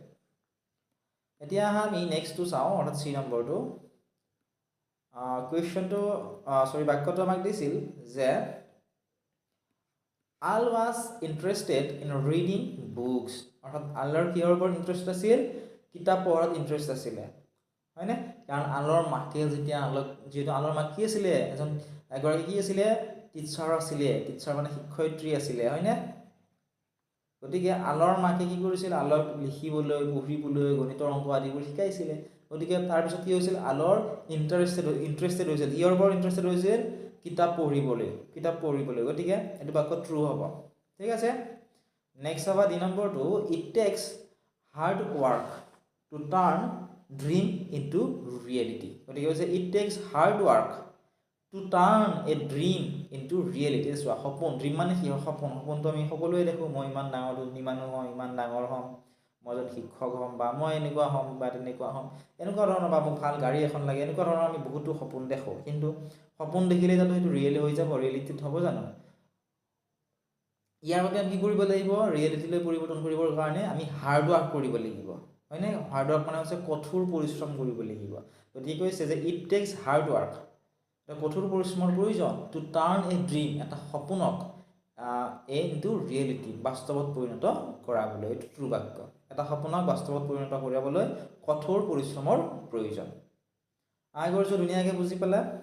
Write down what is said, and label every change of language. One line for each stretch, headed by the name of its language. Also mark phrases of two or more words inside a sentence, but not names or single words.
Assamese: এতিয়া আমি নেক্সট টু চাও অৰ্থাৎ 3 নম্বৰটো কোৱেশ্চনটো সৰি বাক্যটো আমাক দিছিল যে
English: Al was interested in reading books
Assamese: অৰ্থাৎ আলৰ কিহৰ ওপৰত ইন্টাৰেষ্ট আছিল কিতাপ পঢ়াত ইন্টাৰেষ্ট আছিল হয়নে কাৰণ আলৰ মাকে যেতিয়া আলক যেটো আলৰ মাক কি আছিল এজন এগৰাকী কি আছিল টিচাৰ আছিল টিচাৰ মানে শিক্ষয়িত্ৰী আছিল হয়নে গতিকে আলৰ মাকে কি কৰিছিল আলক লিখিবলৈ পঢ়িবলৈ গণিতৰ অংক আদিবোৰ শিকাইছিল গতিকে তাৰ পিছত কি হৈছিল আলৰ ইন্টাৰেষ্টেড হৈছিল ইয়াৰ ওপৰত ইন্টাৰেষ্টেড হৈছিল কিতাপ পঢ়িবলৈ গতিকে এটো বাক্য ট্ৰু হ'ব ঠিক আছে নেক্সট হ'ব ডি নম্বৰটো
English: it takes hard work to turn dream into reality
Assamese: গতিকে হৈছে
English: it takes hard work to turn a dream into reality
Assamese: সো সপোন ড্রিম মানে কি সপোনটো আমি সকলোৱে দেখো মই ইমান ডাঙৰ নিমানো হয় ইমান ডাঙৰ হম মই যদি শিক্ষক হম বা মই এনেকুৱা হম বা তেনেকুৱা হম এনেকুৱা ধৰণৰ বা মোক ভাল গাড়ী এখন লাগে এনেকুৱা ধৰণৰ আমি বহুতো সপোন দেখো কিন্তু সপোন দেখিলে জানো সেইটো ৰিয়েল হৈ যাব ৰিয়েলিটিত হ'ব জানো ইয়াৰ বাবে আমি কি কৰিব লাগিব ৰিয়েলিটিলৈ পৰিৱৰ্তন কৰিবৰ কাৰণে আমি
English: hard work
Assamese: কৰিব লাগিব হয়নে
English: hard work
Assamese: মানে হৈছে কঠোৰ পৰিশ্ৰম কৰিব লাগিব গতিকে কৈছে যে
English: it takes hard work
Assamese: এটা কঠোৰ পৰিশ্ৰমৰ প্ৰয়োজন
English: to turn a dream
Assamese: এটা সপোনক
English: into reality
Assamese: বাস্তৱত পৰিণত কৰাবলৈ এইটো ট্ৰু বাক্য এটা সপোনক বাস্তৱত পৰিণত কৰিবলৈ কঠোৰ পৰিশ্ৰমৰ প্ৰয়োজন আগৰটো ধুনীয়াকৈ বুজি পালা